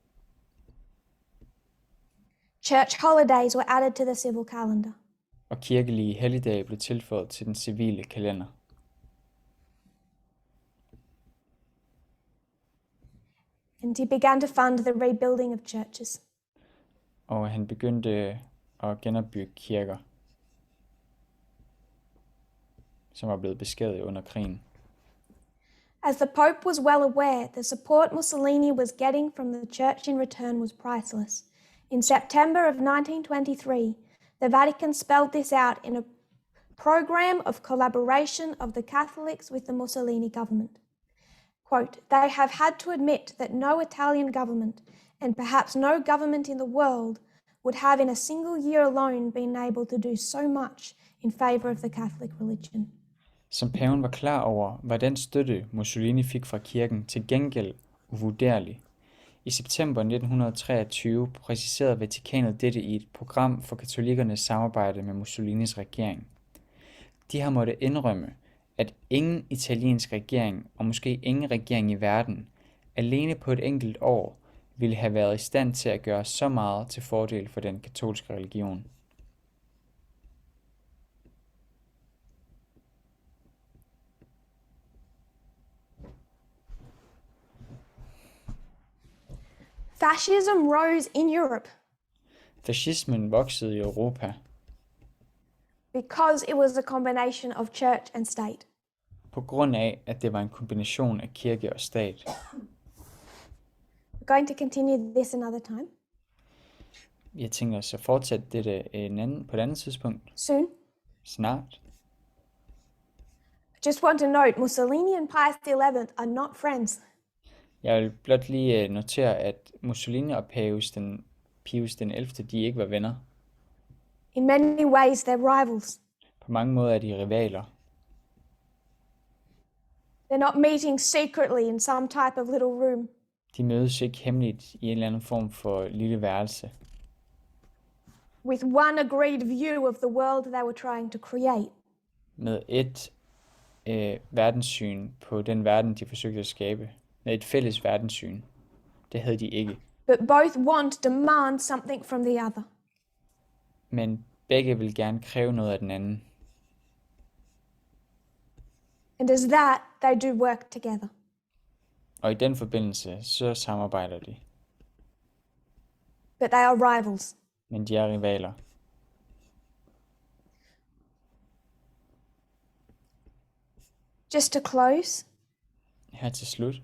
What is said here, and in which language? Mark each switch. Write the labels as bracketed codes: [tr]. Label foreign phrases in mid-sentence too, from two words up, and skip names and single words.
[en] Church holidays were added to the civil calendar. [da] og kirkelige helligdage blev tilføjet til den civile kalender. [en] And he began to fund the rebuilding of churches. [da] Og han begyndte at genopbygge kirker, som var blevet beskadiget under krigen. [en] As the Pope was well aware, the support Mussolini was getting from the Church in return was priceless. In September of 1923, the Vatican spelled this out in a program of collaboration of the Catholics with the Mussolini government. Quote, "They have had to admit that no Italian government, and perhaps no government in the world, would have in a single year alone been able to do so much in favor of the Catholic religion." [da] Som paven var klar over, var den støtte, Mussolini fik fra kirken, til gengæld uvurderlig. I september 1923 præciserede Vatikanet dette i et program for katolikernes samarbejde med Mussolinis regering. De har måttet indrømme, at ingen italiensk regering, og måske ingen regering i verden, alene på et enkelt år, ville have været i stand til at gøre så meget til fordel for den katolske religion. [en] Fascism rose in Europe [da] Fascismen voksede i Europa [en] because it was a combination of church and state. [da] på grund af, at det var en kombination af kirke og stat. [en] We're going to continue this another time, [da] Jeg tænker os at fortsætte dette på et andet tidspunkt. [en] soon. [da] Snart. [en] I just want to note, Mussolini and Pius XI are not friends. [da] Jeg vil blot lige notere, at Mussolini og Pius den 11. de ikke var venner. [en] In many ways, they're rivals. [da] På mange måder er de rivaler. [en] They're not meeting secretly in some type of little room. [da] De mødes ikke hemmeligt i en eller anden form for lille værelse. [en] With one agreed view of the world they were trying to create. [da] Med et verdenssyn på den verden, de forsøgte at skabe. Med et fælles verdenssyn. Det havde de ikke. [en] But both demand something from the other. [da] Men begge vil gerne kræve noget af den anden. [en] And as that, they do work together. [da] Og i den forbindelse, så samarbejder de. [en] But they are rivals. [da] Men de er rivaler. [en] Just to close, [da] Her til slut.